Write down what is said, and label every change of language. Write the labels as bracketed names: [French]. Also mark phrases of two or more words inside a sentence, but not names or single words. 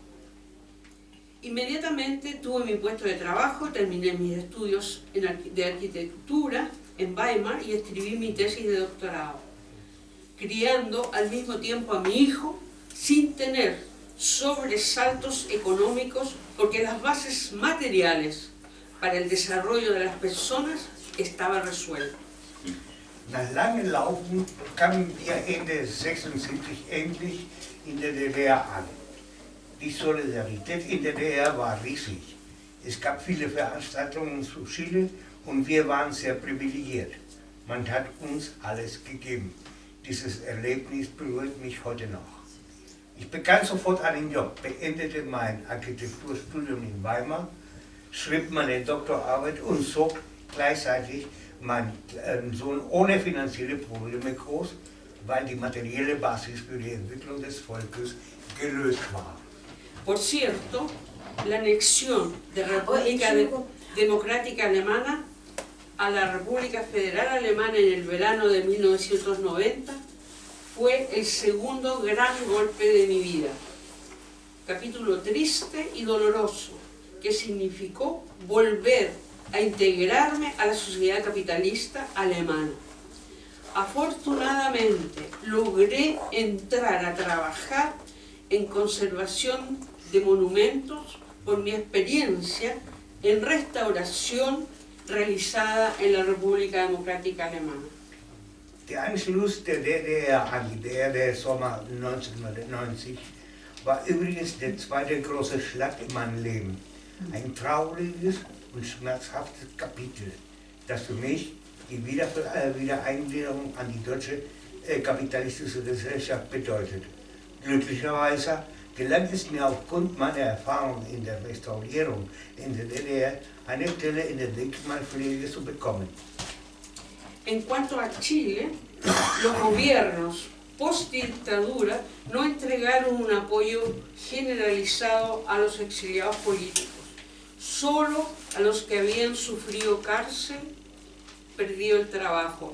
[Spanish] Inmediatamente tuve mi puesto de trabajo, terminé mis estudios de arquitectura en Weimar y escribí mi tesis de doctorado, criando al mismo tiempo a mi hijo sin tener sobresaltos económicos, porque las bases materiales para el desarrollo de las personas estaban resueltas. [German] Nach langem Laufen kamen wir Ende 1976 endlich in der DDR an. Die Solidarität in der DDR war riesig. Es gab viele Veranstaltungen zu Chile und wir waren sehr privilegiert. Man hat uns alles gegeben. Dieses Erlebnis berührt mich heute noch. Ich begann sofort einen Job, beendete mein Architekturstudium in Weimar, schrieb meine Doktorarbeit und zog gleichzeitig meinen Sohn ohne finanzielle Probleme groß, weil die materielle Basis für die Entwicklung des Volkes gelöst war. [Spanish] Por cierto, la anexión de la República Democrática Alemana a la República Federal Alemana en el verano de 1990 fue el segundo gran golpe de mi vida. Capítulo triste y doloroso que significó volver a integrarme a la sociedad capitalista alemana. Afortunadamente logré entrar a trabajar en conservación de monumentos por mi experiencia en restauración realizada en la República Democrática Alemana. [German] Der Anschluss der DDR an die DDR Sommer 1990 war übrigens der zweite große Schlag in meinem Leben. Ein trauriges und schmerzhaftes Kapitel, das für mich die Wiedereingliederung an die deutsche kapitalistische Gesellschaft bedeutet. Glücklicherweise gelang es mir aufgrund meiner Erfahrung in der Restaurierung in der DDR eine Stelle in der Denkmalpflege zu bekommen. [Spanish] En cuanto a Chile, los gobiernos post-dictadura no entregaron un apoyo generalizado a los exiliados políticos, solo a los que habían sufrido cárcel, perdido el trabajo.